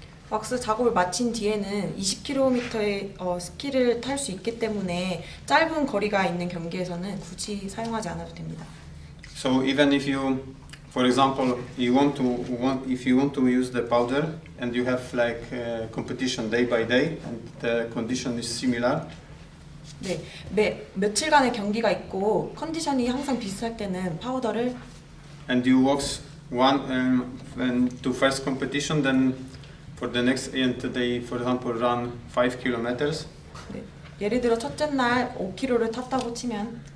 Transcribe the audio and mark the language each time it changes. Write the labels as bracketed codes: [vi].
[ko] 왁스 작업을 마친 뒤에는 20km의 스키를 탈 수 있기 때문에 짧은 거리가 있는 경기에서는 굳이 사용하지 않아도 됩니다. [en] So even if you, for example, if you want to use the powder and you have like competition day by day and the condition is similar. [ko] 네, 며칠간의 경기가 있고 컨디션이 항상 비슷할 때는 파우더를 [en] And you wax and to first competition, then for the next and they, for example, run 5 kilometers. [ko] 네, 예를 들어 첫째 날 5km를 탔다고 치면